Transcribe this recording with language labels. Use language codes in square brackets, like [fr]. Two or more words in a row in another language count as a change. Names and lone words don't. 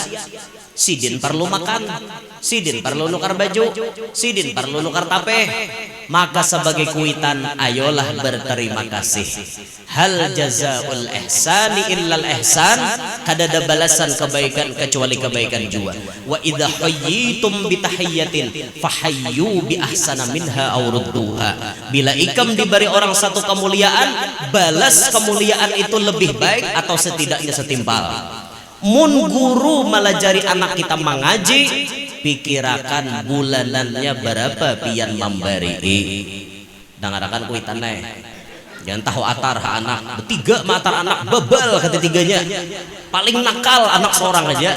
[bjn] Sidin perlu makan, sidin perlu nukar baju, sidin perlu nukar tapeh. Maka sebagai kuitan ayolah berterima kasih. [ar] هل جزاء الإحسان إلا الإحسان, [bjn] kada ada balasan kebaikan kecuali kebaikan juga. [ar] وإذا حييتم بتحية فحيوا بأحسن منها أو ردوها. [bjn] Bila ikam diberi orang satu kemuliaan, balas kemuliaan itu lebih baik atau setidaknya setimpal. Mun guru melajari anak kita mengaji, pikirakan bulanannya berapa pian memberi. Dangarakan kuitan naik. Jangan tahu atar anak. Bertiga matar anak bebal ketiganya. Paling nakal anak seorang aja.